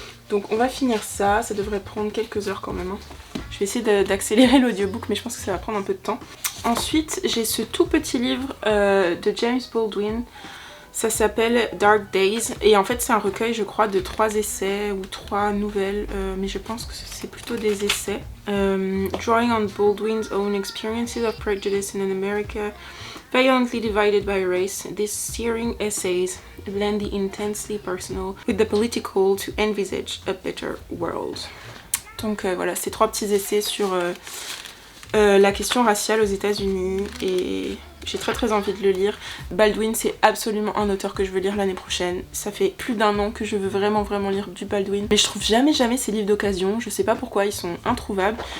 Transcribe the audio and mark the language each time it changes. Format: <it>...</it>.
<fr>Donc on va finir ça, ça devrait prendre quelques heures quand même. Je vais essayer d'accélérer l'audiobook mais je pense que ça va prendre un peu de temps. Ensuite j'ai ce tout petit livre de James Baldwin. Ça s'appelle Dark Days et en fait c'est un recueil je crois de 3 essais ou 3 nouvelles, mais je pense que c'est plutôt des essais.</fr> <en>Drawing on Baldwin's own experiences of prejudice in America, violently divided by race, these searing essays blend the intensely personal with the political to envisage a better world.</en> <fr>Donc voilà, ces 3 petits essais sur la question raciale aux États-Unis et j'ai très envie de le lire. Baldwin c'est absolument un auteur que je veux lire l'année prochaine. Ça fait plus d'1 an que je veux vraiment lire du Baldwin. Mais je trouve jamais ces livres d'occasion. Je sais pas pourquoi, ils sont introuvables.</fr>